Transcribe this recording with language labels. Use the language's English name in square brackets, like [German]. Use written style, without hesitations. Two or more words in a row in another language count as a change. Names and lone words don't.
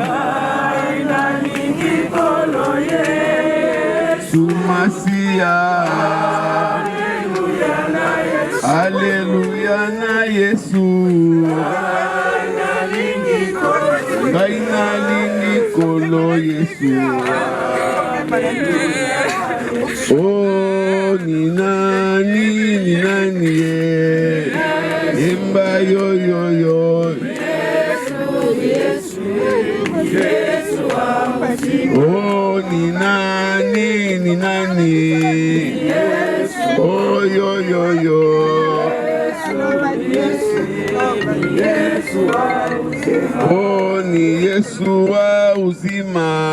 [Lingala] Masia Aleluya na Yesu ngai nalingi kolo Yesu [Swahili] oh ni nani ye imba yo oh ni nani oh yo oh ni Yesu wa uzima